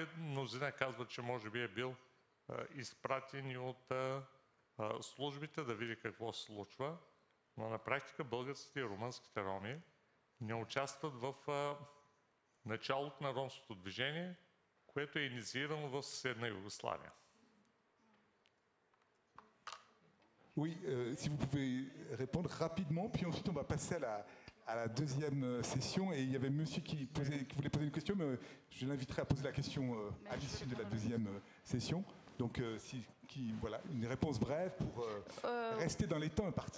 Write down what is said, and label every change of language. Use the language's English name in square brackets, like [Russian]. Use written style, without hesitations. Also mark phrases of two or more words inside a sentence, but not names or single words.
[Bulgarian] Мнозина казват, че може би е бил изпратен и от службите да види какво се случва, но на практика българските и румънските роми не участват в началото на ромското движение, което е инициирано в съседна Югославия. [French] Oui, si vous pouvez répondre rapidement, puis ensuite on va passer à la deuxième session. Et il y avait monsieur qui voulait poser une question, mais je l'inviterai à poser la question à l'issue de la deuxième session. Donc, voilà, une réponse brève pour rester dans les temps impartis.